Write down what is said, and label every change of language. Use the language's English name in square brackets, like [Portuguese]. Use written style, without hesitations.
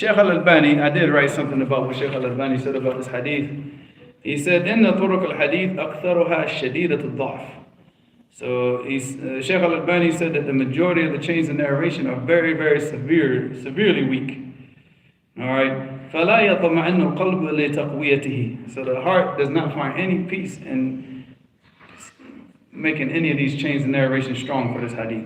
[English] Shaykh al-Albani, I did write something about what Shaykh al-Albani said about this hadith. He said, [Arabic] إِنَّ طُرُقَ الْحَدِيثِ أَكْثَرُهَا شَدِيدَةُ الضَّعْفِ. [English] So Shaykh al-Albani said that the majority of the chains of narration are very, very severely weak. Alright. [Arabic] فَلَا يَطْمَئِنُّ الْقَلْبُ لِتَقْوِيَتِهِ. [English] So the heart does not find any peace in making any of these chains of narration strong for this hadith.